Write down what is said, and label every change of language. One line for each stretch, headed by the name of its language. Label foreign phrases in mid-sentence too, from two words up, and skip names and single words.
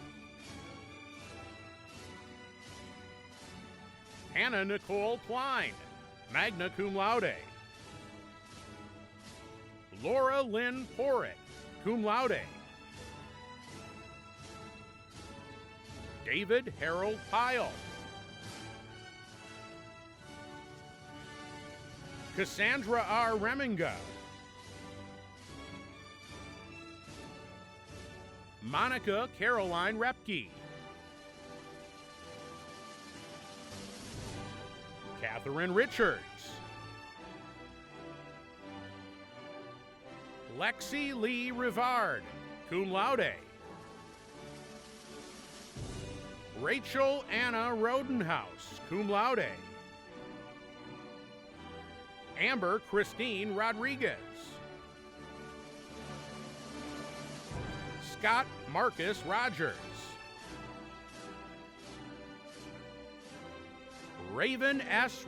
English: Hannah Nicole Klein,
Latin: magna cum laude.
English: Laura Lynn Porritt,
Latin: cum laude.
English: David Harold Pyle. Cassandra R. Reminga, Monica Caroline Repke, Catherine Richards, Lexi Lee Rivard,
Latin: cum laude,
English: Rachel Anna Rodenhouse,
Latin: cum laude,
English: Amber Christine Rodriguez, Scott Marcus Rogers, Raven S.